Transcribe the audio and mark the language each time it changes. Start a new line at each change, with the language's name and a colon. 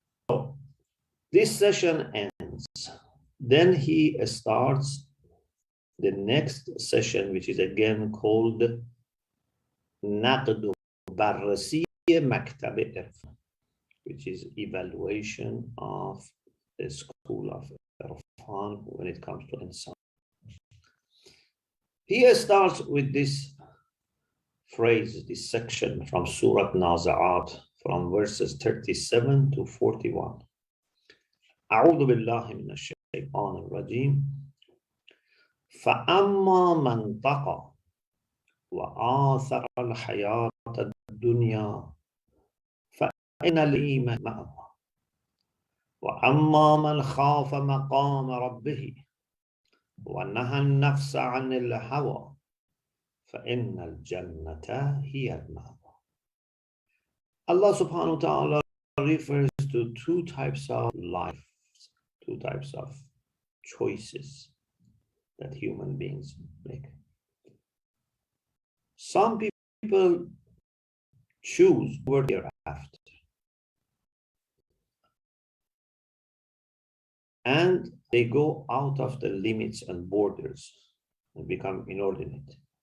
English: So, this session ends. Then he starts the next session, which is again called Naqd Barrasi Maktab Irfan, which is evaluation of the school of Irfan when it comes to Insan. He starts with this phrase, this section from Surah Nazi'at, from verses 37 to 41.
Arabic: أعوذ بالله من الشيطان الرجيم فأما من طغى وآثر الحياة الدنيا فإن الجحيم مأوى وأما من خاف مقام ربه ونهى النفس عن الهوى فإن الجنة هي المأوى.
English: Allah subhanahu wa ta'ala refers to two types of life, two types of choices that human beings make. Some people choose what they are after, and they go out of the limits and borders and become inordinate.